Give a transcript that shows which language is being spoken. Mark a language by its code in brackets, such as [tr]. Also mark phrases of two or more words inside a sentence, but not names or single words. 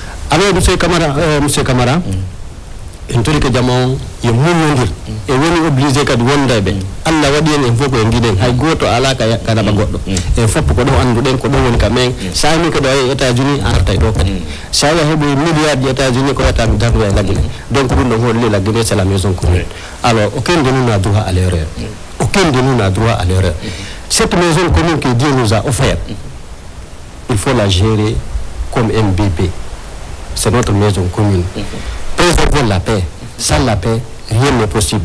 [fr] C'est la démocratie qui l'impose. Alors, [ff] M. Camara, en tori ko jamon yo muñondir e woni obligé kadi wondaɓe Allah waɗi en fof ko e guiɗen hay goto ala ka naɓa goɗɗo e foppo ko ɗo anduɗen ko ɗo woni ka men sa min ko ɗo e États-Unis a arta e ɗo kadi sa wi a heeɓi milliard ji États-Unis ko wiyata mi darnoya la Guinée donc ɗum ɗo holli la Guinée [fr] c'est la maison commune alors aucun de nous n'a droit à l'erreur aucun de nous n'a droit à l'erreur cette maison commune que Dieu nous a offert il faut la gérer comme MVP c'est notre maison commune préservons la paix. Sans la paix, rien n'est possible.